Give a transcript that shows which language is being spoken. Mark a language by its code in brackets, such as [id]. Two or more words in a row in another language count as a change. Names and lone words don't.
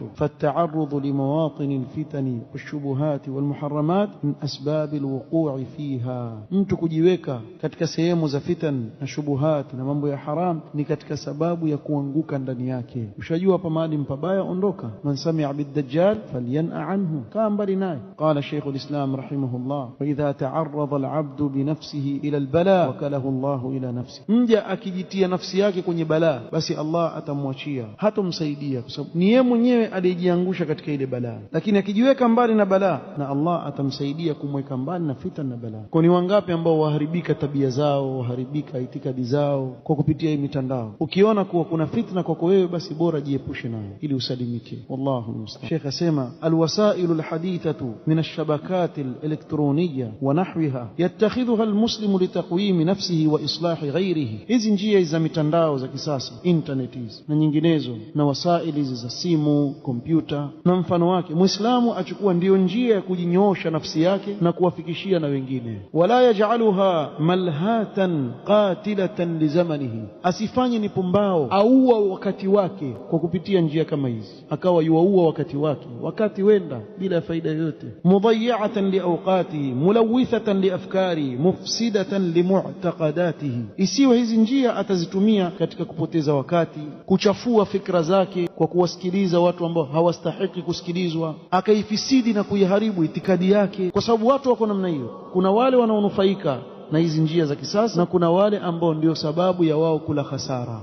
[ar] فالتعرض لمواطن الفتن والشبهات والمحرمات من أسباب الوقوع فيها. [sw] Mtu kujiweka katika sehemu za fitan na shubuhat na mambo ya haram ni katika sababu ya kuanguka ndani yake. Ushajua hapa mahali mpabaya, ondoka. [ar] من سمع بالدجال فلينأ عنه, [sw] kaa mbali naye. [ar] قال شيخ الإسلام رحمه الله: وإذا تعرض العبد بنفسه إلى البلاء وكله الله إلى نفسه. [sw] mja akijitia nafsi yake kwenye balaa, basi Allah atamwachia, hatomsaidia, kwa sababu ni yeye mwenyewe aliyejiangusha katika ile balaa. Lakini akijiweka mbali na balaa, na Allah atamsaidia kumweka mbali na fitna na balaa. Kwa ni wangapi ambao waharibika tabia zao, waharibika itikadi zao kwa kupitia hii mitandao? Ukiona kuwa kuna fitna kwako wewe, basi bora jiepushe nayo ili usalimike. [ar] والله المستعان. [sw] Sheikh asema [ar] الوسائل الحديثة من الشبكات الإلكترونية ونحوها يتخذها المسلم لتقويم نفسه وإصلاح غيره. [sw] hizi njia za mitandao za kisasa, internet hizi na nyinginezo, na wasaili za simu, kompyuta na mfano wake, Muislamu achukua ndio njia ya kujinyoosha nafsi yake na kuwafikishia na wengine. [ar] ولا يجعلها ملهاة قاتلة لزمانه, [sw] asifanye ni pumbao, aua wakati wake kwa kupitia njia kama hizi, akawa yuaua wakati wenda bila faida yoyote. [ar] مضيعة لأوقاته ملوثة لأفكاره مفسدة لمعتقداته. [sw] isiwe hizi njia atazitumia katika kupoteza wakati, kuchafua fikra zake kwa kuwasikiliza watu ambao hawastahiki kusikilizwa, akaifisidi na kuiharibu itikadi yake, kwa sababu watu wako namna hiyo. Kuna wale wanaonufaika na hizi njia za kisasa, na kuna wale ambao ndio sababu ya wao kula hasara.